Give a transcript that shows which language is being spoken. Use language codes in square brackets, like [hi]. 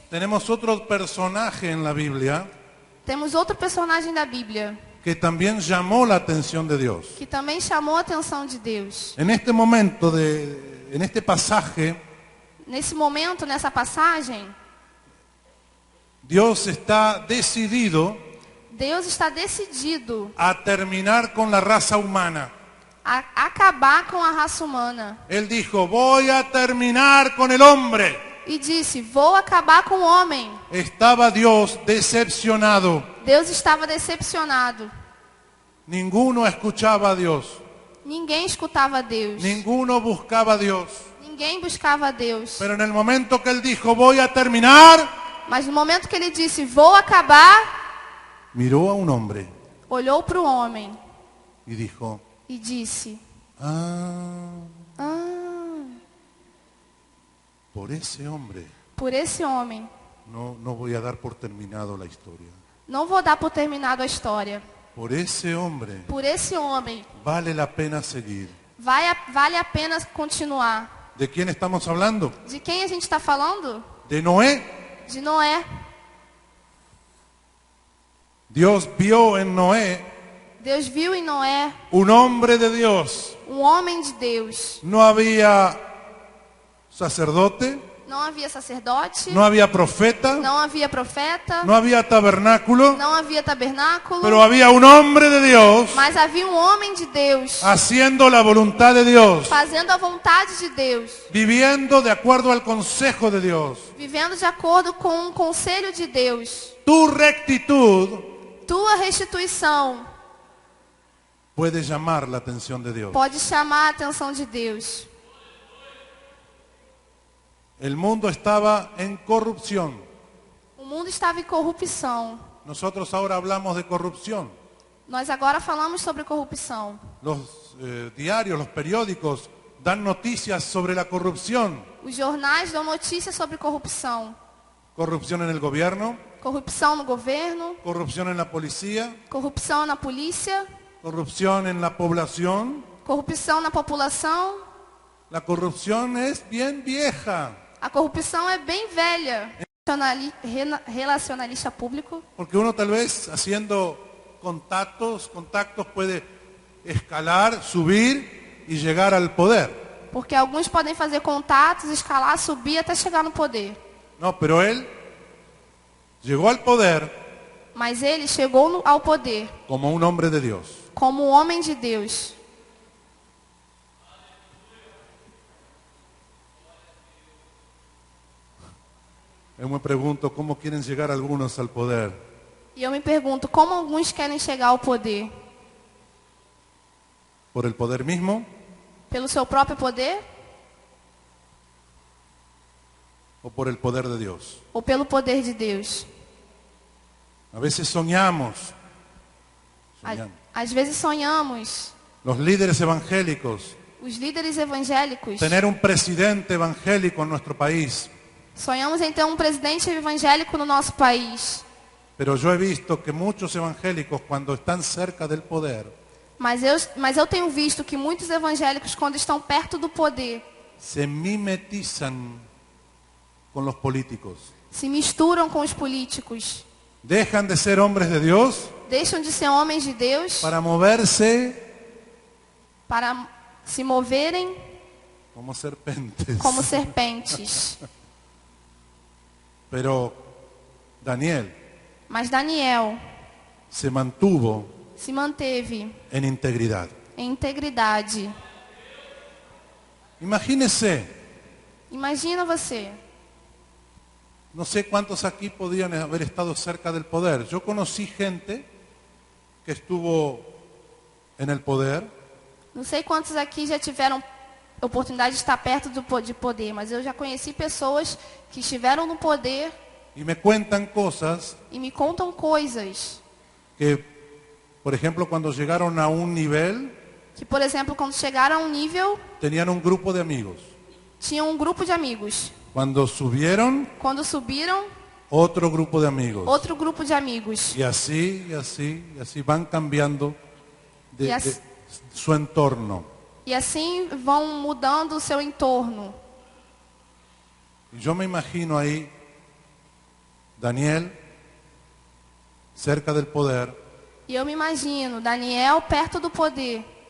[es] tenemos otro personaje en la Biblia [pt] temos outro personagem da Bíblia [es] que también llamó la atención de Dios. [pt] que também chamou a atenção de Deus. [es] En este momento, en este pasaje, [pt] Nesse momento, nessa passagem, [es] Dios está decidido [pt] Deus está decidido [es] a terminar con la raza humana. [pt] a acabar com a raça humana. [es] Él dijo, voy a terminar con el hombre. [pt] E disse, vou acabar com o homem. [es] Estaba Dios decepcionado. [pt] Deus estava decepcionado. [es] Ninguno escuchaba a Dios. [pt] Ninguém escutava a Deus. [es] Ninguno buscaba a Dios. [pt] Ninguém buscava a Deus. [es] Pero en el momento que Él dijo, voy a terminar, [pt] Mas no momento que ele disse, vou acabar, [es] miró a un hombre [pt] olhou para o homem [es] y dijo, [pt] e disse, [es] ah, por ese hombre [pt] por esse homem, [es] no voy a dar por terminado la historia. [pt] não vou dar por terminado a história. [es] Por ese hombre [pt] Por esse homem, [es] vale la pena seguir. [pt] vale a pena continuar. [es] ¿De quién estamos hablando? [pt] De quem a gente está falando? [es] De Noé. [pt] De Noé. [es] Dios vio en Noé [pt] Deus viu em Noé [es] un hombre de Dios. [pt] um homem de Deus. [es] No había sacerdote, [pt] Não havia sacerdote, [es] no había profeta, [pt] não havia profeta, [es] no había tabernáculo, [pt] não havia tabernáculo, [es] pero había un hombre de Dios [pt] mas havia um homem de Deus, [es] haciendo la voluntad de Dios, [pt] fazendo a vontade de Deus, [es] viviendo de acuerdo al consejo de Dios. [pt] vivendo de acordo com o conselho de Deus. [es] Tu rectitud [pt] Tua restituição [es] puede llamar la atención de Dios. [pt] pode chamar a atenção de Deus. [es] El mundo estaba en corrupción. [pt] O mundo estava em corrupção. [es] Nosotros ahora hablamos de corrupción. [pt] Nós agora falamos sobre corrupção. [es] Los diarios, los periódicos dan noticias sobre la corrupción. [pt] Os jornais dão notícias sobre corrupção. [es] Corrupción en el gobierno, [pt] Corrupção no governo, [es] corrupción en la policía, [pt] corrupção na polícia, [es] corrupción en la población. [pt] corrupção na população. [es] La corrupción es bien vieja, [pt] A corrupção é bem velha. Relacionalista público. [es] porque uno tal vez haciendo contactos puede escalar, subir y llegar al poder. [pt] Porque alguns podem fazer contatos, escalar, subir até chegar no poder. [es] No, pero él llegó al poder [pt] Mas ele chegou ao poder [es] como un hombre de Dios. [pt] como homem de Deus. [es] Yo me pregunto cómo quieren llegar algunos al poder. [pt] E eu me pergunto, como alguns querem chegar ao poder? [es] ¿Por el poder mismo [pt] Pelo seu próprio poder [es] o por el poder de Dios? [pt] ou pelo poder de Deus? [es] A veces soñamos. [pt] Às vezes sonhamos, [es] Los líderes evangélicos, [pt] os líderes evangélicos, [es] tener un presidente evangélico en nuestro país. [pt] sonhamos em ter um presidente evangélico no nosso país. [es] Pero yo he visto que muchos evangélicos, cuando están cerca del poder, [pt] Mas eu tenho visto que muitos evangélicos, quando estão perto do poder, [es] se mimetizan con los políticos. [pt] se misturam com os políticos, [es] Dejan de ser hombres de Dios [pt] deixam de ser homens de Deus [es] para moverse [pt] para se moverem [es] como serpentes. [pt] como serpentes. [es] Pero Daniel [pt] Mas Daniel [es] se mantuvo [pt] se manteve [es] en integridad. [pt] em integridade. [es] Imagínese, [pt] Imagina você. [es] no sé cuántos aquí podían haber estado cerca del poder. Yo conocí gente que estuvo en el poder [pt] Não sei quantos aqui já tiveram oportunidade de estar perto de poder, mas eu já conheci pessoas que estiveram no poder [es] y me cuentan cosas [pt] e me contam coisas [es] que, por ejemplo, cuando llegaron a un nivel, [pt] que, por exemplo, quando chegaram a um nível, [es] tenían un grupo de amigos. [pt] tinham um grupo de amigos. [es] Cuando subieron, [pt] Quando subiram, [es] otro grupo de amigos. [pt] outro grupo de amigos. [es] Y así, y así, y así van cambiando Y así- de su entorno. [pt] E assim vão mudando o seu entorno. [es] Y yo me imagino ahí, Daniel, cerca del poder, [pt] E eu me imagino Daniel perto do poder,